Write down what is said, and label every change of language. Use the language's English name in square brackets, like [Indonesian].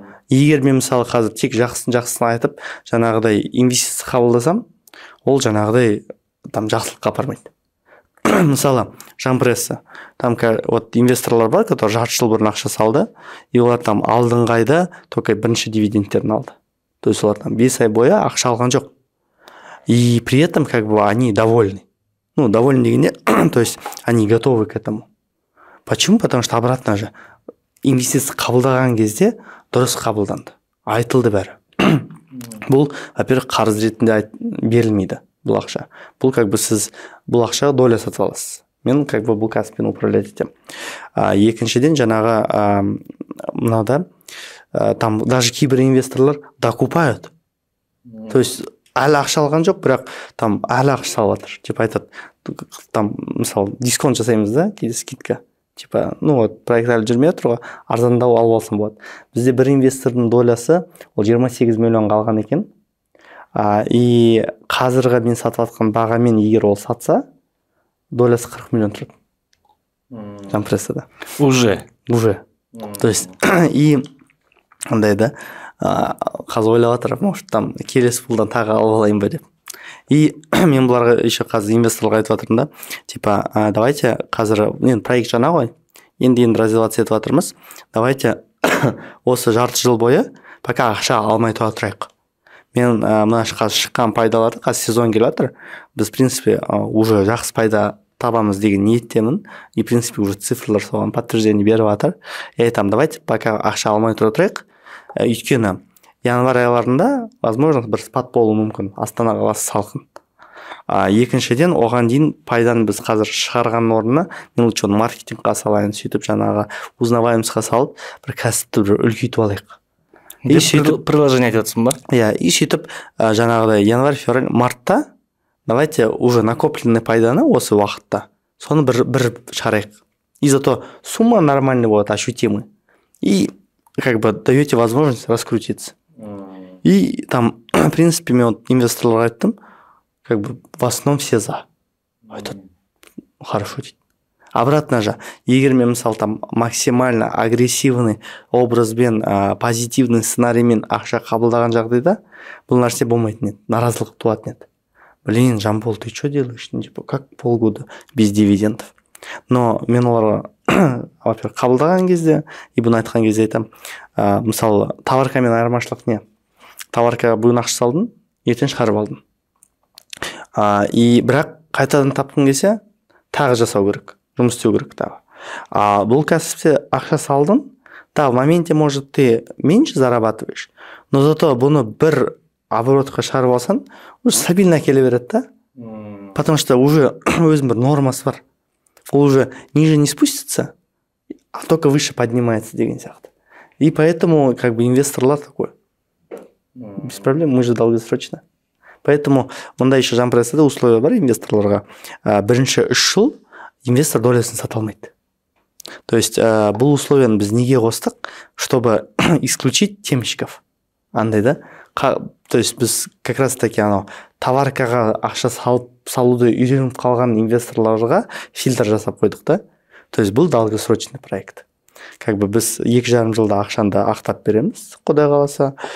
[Kazakh] Егер мен мысалы қазір тек жақсысын айтып, жаңағыдай инвестиция қабылдасам, ол жаңағыдай там жақсылыққа апармайды. Мысалы, Жанпресса, там вот инвесторлар бар, [Russian] которые [Kazakh] жарты жыл бұрын ақша салды, и олар там алдыңғы айда только бірінші дивидендтерін алды. То есть олар там 5 ай бойы ақша алған жоқ. [Russian] И при этом как бы они довольны. Ну, довольны дегенде, то есть они готовы к этому. Почему? Потому что обратно же [Kazakh] инвестиция қабылдаған кезде дұрыс қабылданды. Айтылды бәрі. Бұл, во-первых, қарыз ретінде берілмейді бұл ақша. Бұл как бы сіз бұл ақшаға доля сатып аласыз. Мен как бы бұл кәсіппен управлять етемін. Екіншіден жаңағы мынада там даже кейбір инвесторлар докупают. То есть әлі ақша алған жоқ, бірақ там әлі ақша салып жатыр. Типа айтады, там мысалы дисконт жасаймыз да, кейде скидка. Типа, ну вот проект әлі жүрмей жатыр ғой, арзандау алып алсам болады. Бізде бір инвестордың долясы ол 28 миллионға алған екен. И қазіргі мен сатып жатқан бағамен егер ол сатса, долясы 40 миллион тұрады. Компрессияда. [Russian] Уже. [Kazakh] То есть и андай да, қазір ойлап жатыр, может там келесі пулдан тағы алып алайын ба деп. И мен бұларға еще қазір инвесторларға айтып жатырмын да, типа, давайте қазір енді проект жаңа ғой, енді развиваться етіп жатырмыз, давайте осы жарты жыл бойы пока ақша алмай тұра тұрайық. Мен мына қазір шыққан пайдаларды, қазір сезон келіп жатыр, біз в принципе уже жақсы пайда табамыз деген ниеттемін. И в принципе уже цифрлар соған подтверждение беріп жатыр. [Russian] Я айтамын, давайте пока [Kazakh] ақша алмай тұра тұрайық. Өйткені январь айларында возможно бір спад болуы мүмкін, Астана қаласы салқын. Екіншіден оған дейін пайданы біз қазір шығарған орнына мен лучше оны маркетингқа салайын, сөйтіп жаңағы узнаваемостьқа салып бір кәсіпті бір үлкейтіп алайық. И сөйтіп приложение айтып жатсың ба? Иә, и сөйтіп жаңағыдай январь, февраль, мартта [Russian] давайте уже накопленный [Kazakh] пайданы осы уақытта соны бір шығарайық. [Russian] И зато сумма нормальная будет, ощутимая. И как бы даете возможность раскрутиться. И там, в принципе, [Kazakh] мен инвесторларға айттым, [Russian] как бы в основном все за. [Kazakh] Айтады, хорошо дейді. Обратно же, егер мен мысалы там максимально агрессивный образбен, позитивный сценариймен ақша қабылдаған жағдайда бұл нәрсе болмайтын еді, наразылық туатын еді. [Russian] Блин, Жамбол, ты что делаешь? Типа, как полгода без дивидендов? [Kazakh] Но мен оларға во-первых, қабылдаған кезде и бұны айтқан кезде айтамын, мысалы товаркамен айырмашылық не? Товаркаға бүгін ақша салдың, ертең шығарып алдың. И бірақ қайтадан тапқың келсе, тағы жасау керек, жұмыс істеу керек тағы. Бұл кәсіпте ақша салдың, да, [Russian] в моменте, может, ты меньше зарабатываешь, но зато [Kazakh] бұны бір оборотқа шығарып алсаң, уже стабильно келе береді да. Потому что уже өзінің бір нормасы бар. [Russian] Ол уже ниже не спустится, а только выше поднимается [Kazakh] деген сияқты. [Russian] И поэтому как бы инвесторлар такой, без проблем, мы же долгосрочно. [Kazakh] Поэтому мұнда еще Жампрессада условия бар инвесторларға. Бірінші 3 жыл инвестор долясын сата алмайды. То есть бұл условияны біз неге қостық, [Russian] чтобы исключить темщиков. [Kazakh] Андай да? То есть біз как раз таки анау товаркаға ақша салуды үйреніп қалған инвесторларға фильтр жасап қойдық да. [Russian] То есть бұл долгосрочный проект. [Kazakh] Как бы біз 2,5 жылда ақшанды ақтап береміз, құдай қаласа.